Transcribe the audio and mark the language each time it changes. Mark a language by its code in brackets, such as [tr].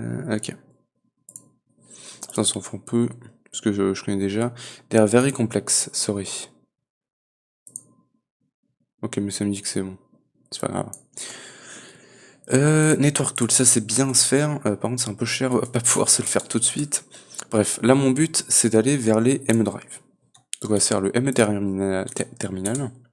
[fr] Ok. Ça s'en fout un peu, parce que je connais déjà. [en] They are very complex, sorry. [fr] Ok, mais ça me dit que c'est bon. C'est pas grave. Network tool, ça c'est bien à se faire. Par contre, c'est un peu cher, on va pas pouvoir se le faire tout de suite. Bref, là mon but c'est d'aller vers les M drive. Donc on va faire le M terminal.